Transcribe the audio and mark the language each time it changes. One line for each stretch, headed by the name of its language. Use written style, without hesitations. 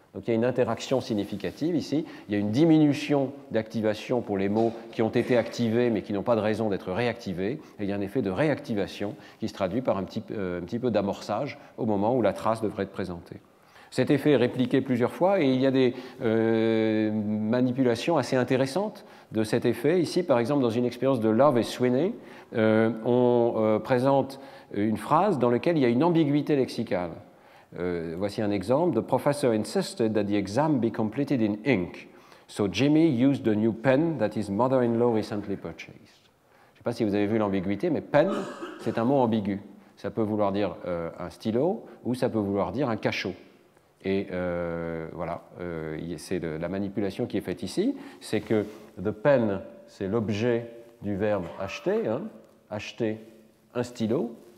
French: Donc il y a une interaction significative ici, il y a une diminution d'activation pour les mots qui ont été activés mais qui n'ont pas de raison d'être réactivés, et il y a un effet de réactivation qui se traduit par un petit peu d'amorçage au moment où la trace devrait être présentée. Cet effet est répliqué plusieurs fois et il y a des manipulations assez intéressantes de cet effet. Ici, par exemple, dans une expérience de Love et Sweeney, on présente une phrase dans laquelle il y a une ambiguïté lexicale. Voici un exemple.
English: The professor insisted that the exam be completed in ink, so Jimmy used the new pen that his mother-in-law recently purchased.
French: Je ne sais pas si vous avez vu l'ambiguïté, mais pen, c'est un mot ambigu. Ça peut vouloir dire un stylo ou ça peut vouloir dire un cachot. Et voilà, c'est la manipulation qui est faite ici, c'est que the pen, c'est l'objet du verbe acheter, hein, acheter un stylo.